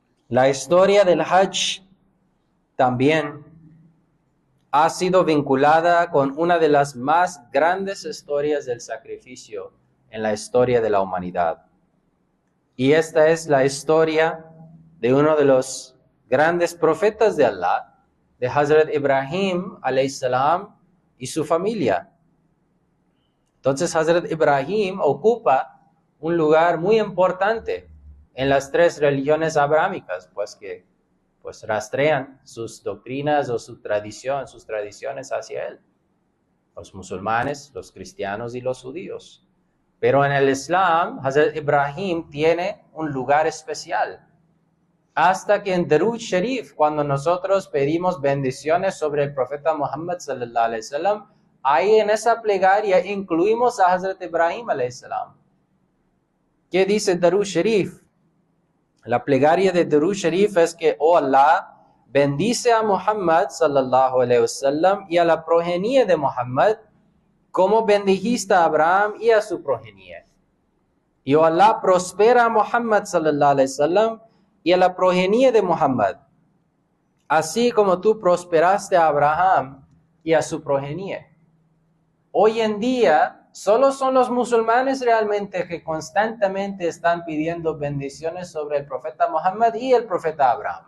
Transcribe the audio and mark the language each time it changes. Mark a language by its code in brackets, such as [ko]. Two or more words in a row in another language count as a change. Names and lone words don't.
[es] La historia del Hajj también ha sido vinculada con una de las más grandes historias del sacrificio en la historia de la humanidad. Y esta es la historia de uno de los grandes profetas de Allah, de Hazrat Ibrahim [ar] عليه السلام [es] y su familia. Entonces Hazrat Ibrahim ocupa un lugar muy importante en las tres religiones abrahámicas, pues que rastrean sus doctrinas o sus tradiciones hacia él. Los musulmanes, los cristianos y los judíos. Pero en el Islam, Hazrat Ibrahim tiene un lugar especial. Hasta que en [ur] درود شریف, [es] cuando nosotros pedimos bendiciones sobre el profeta Muhammad [ar] صلى الله عليه وسلم, [es] ahí en esa plegaria incluimos a Hazrat Ibrahim [ar] عليه السلام. [es] ¿Qué dice [ur] درود شریف? [es] La plegaria de [ur] درود شریف [es] es que, oh Allah, bendice a Muhammad [ar] صلى الله عليه وسلم [es] y a la progenie de Muhammad, como bendijiste a Abraham y a su progenie. Y oh Allah, prospera a Muhammad [ar] صلى الله عليه وسلم [es] y a la progenie de Muhammad, así como tú prosperaste a Abraham y a su progenie. Hoy en día, solo son los musulmanes realmente que constantemente están pidiendo bendiciones sobre el profeta Muhammad y el profeta Abraham.